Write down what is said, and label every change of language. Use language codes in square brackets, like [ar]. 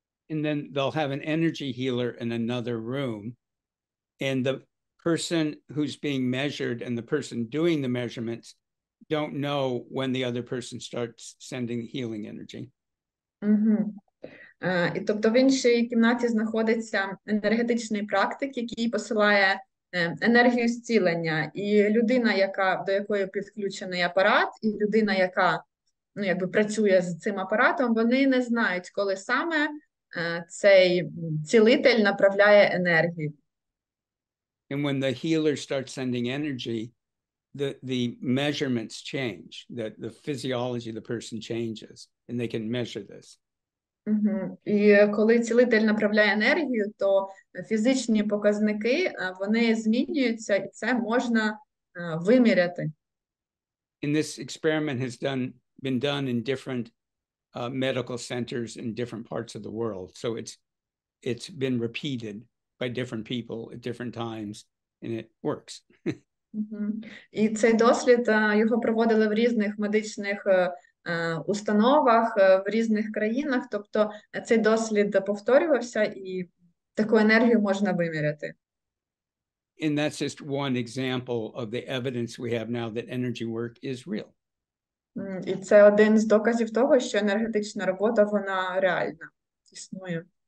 [en] And then they'll have an energy healer in another room, and the person who's being measured and the person doing the measurements don't know when the other person starts sending healing energy. Угу. [uk] І тобто в іншій кімнаті знаходиться енергетичний практик, який посилає енергію зцілення. І людина, до якої підключений апарат, і людина, яка працює з цим апаратом, вони не знають, коли саме цей цілитель направляє енергію. [en] And when the healer starts sending energy, the measurements change, the physiology of the person changes, and they can measure this. [uk] І коли цілитель направляє енергію, то фізичні показники, вони змінюються, і це можна виміряти. [en] And this experiment has been done in different medical centers in different parts of the world. So it's been repeated by different people at different times, and it works. [uk] І цей дослід, його проводили в різних медичних установах, в різних країнах, тобто цей дослід повторювався, і таку енергію можна виміряти. [en] And that's just one example of the evidence we have now that energy work is real. [uk] І це один з доказів того, що енергетична робота, вона реальна, існує.